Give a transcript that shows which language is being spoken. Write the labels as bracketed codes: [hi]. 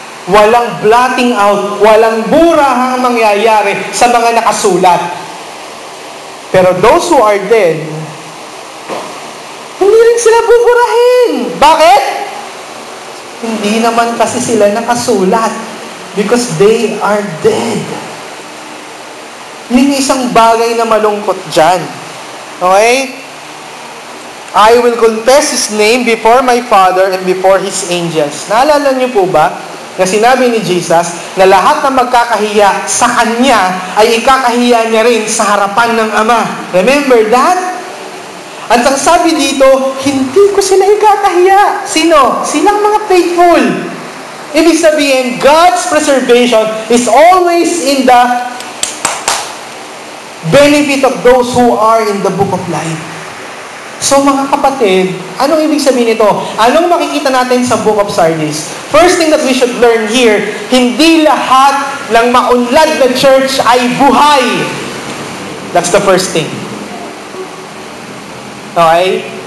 [tl] Walang [en] blotting out, [tl] walang burahang mangyayari sa mga nakasulat. Pero [en] those who are dead, [tl] hindi rin sila buburahin. Bakit? Hindi naman kasi sila nakasulat [en] because they are dead. [tl] Yun yung isang bagay na malungkot dyan. [en] Okay? I will confess His name before my Father and before His angels. [tl] Naalala niyo po ba? na sinabi ni Jesus na lahat na magkakahiya sa Kanya ay ikakahiya niya rin sa harapan ng Ama. [en] Remember that? [tl] At ang sabi dito, hindi ko sila ikakahiya. Sino? Silang mga faithful. [en] Ibig sabihin, God's preservation is always in the benefit of those who are in the book of life. [tl] So mga kapatid, anong ibig sabihin nito? Anong makikita natin sa Book of Sardis? [en] First thing that we should learn here, [tl] hindi lahat ng maunlad na church ay buhay. [en] That's the first thing. Okay?